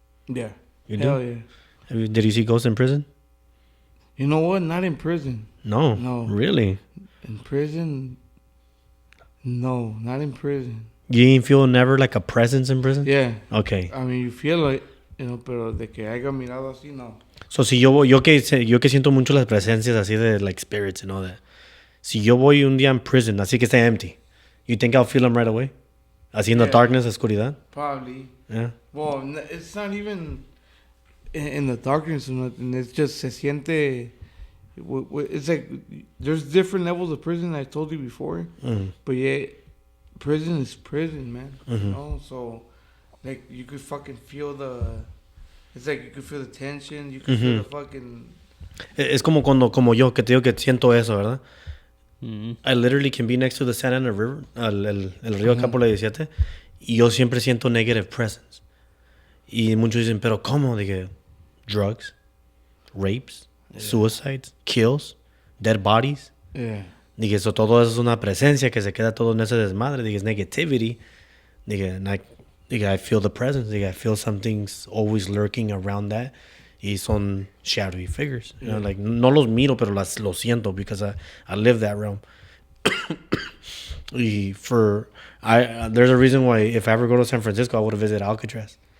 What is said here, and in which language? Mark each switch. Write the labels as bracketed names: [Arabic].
[English] Yeah. You do? Hell yeah. Did you see ghosts in prison? You know what? Not in prison. No. No. Really? In prison? No, not in prison. You didn't feel never like a presence in prison? Yeah. Okay. I mean, you feel like, you know, [Spanish] pero de que haya mirado así, no. So, si yo que siento mucho las presencias así de [English] like spirits and all that. [Spanish] Si yo voy un día en prison, así que está empty, [English] you think I'll feel them right away? [Spanish] Así in the [English] Yeah. darkness, oscuridad? Probably. Yeah. Well, it's not even in the darkness or nothing. It's just [Spanish] se siente. [English] It's like there's different levels of prison. I told you before, but yeah, prison is prison, man. You know, so like you could fucking feel the. It's like you could feel the tension. You could feel the fucking. [Spanish] Es como yo, que te digo que siento eso, ¿verdad? [English] Mm-hmm. I literally can be next to the Santa Ana River, [Spanish] el río acá por la 17, y yo siempre siento [English] negative presence. [Spanish] Y muchos dicen, pero ¿cómo? Dije, [English] drugs, rapes, suicides, kills, dead bodies. Yeah. [Spanish] Dije, eso todo eso es una presencia que se queda todo en ese desmadre. Dije, es negativity. Dije, [English] I feel the presence. Dije, I feel something's always lurking around that. [Spanish] Y son [English] shadowy figures. You know, like, [Spanish] no los miro, pero los siento [English] because I live that realm. Y there's a reason why if I ever go to San Francisco, I would visit Alcatraz.